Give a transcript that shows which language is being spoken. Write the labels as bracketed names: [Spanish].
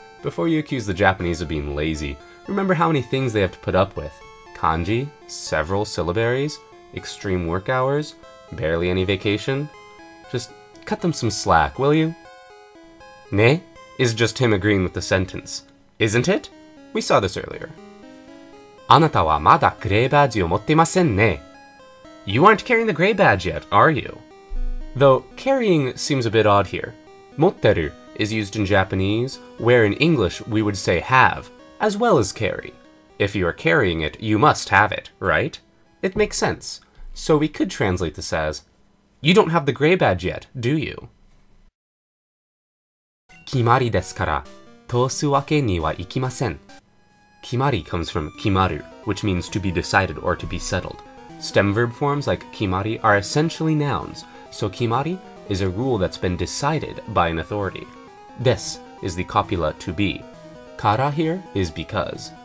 [English] Before you accuse the Japanese of being lazy, remember how many things they have to put up with. Kanji, several syllabaries, extreme work hours, barely any vacation. Just cut them some slack, will you? Ne is just him agreeing with the sentence. Isn't it? We saw this earlier. [Japanese] あなたはまだグレーバッジを持ってませんね. [English] You aren't carrying the gray badge yet, are you? Though carrying seems a bit odd here. Motteru is used in Japanese, where in English we would say have, as well as carry. If you are carrying it, you must have it, right? It makes sense. So we could translate this as, you don't have the gray badge yet, do you? [Japanese] 決まりですから、通すわけにはいきません. [English] Kimari comes from kimaru, which means to be decided or to be settled. Stem verb forms like kimari are essentially nouns, so kimari is a rule that's been decided by an authority. Des is the copula to be. Kara here is because.